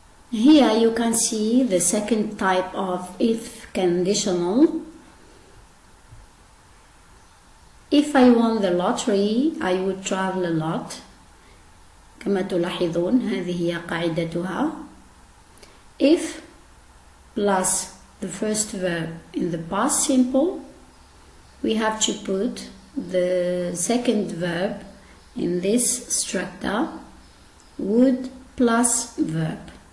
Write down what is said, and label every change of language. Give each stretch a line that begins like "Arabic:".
English: Here you can see the second type of if conditional. If I won the lottery, I would travel a lot.
Arabic: كما تلاحظون هذه هي قاعدتها.
English: If plus the first verb in the past simple, we have to put the second verb in this structure, would plus verb.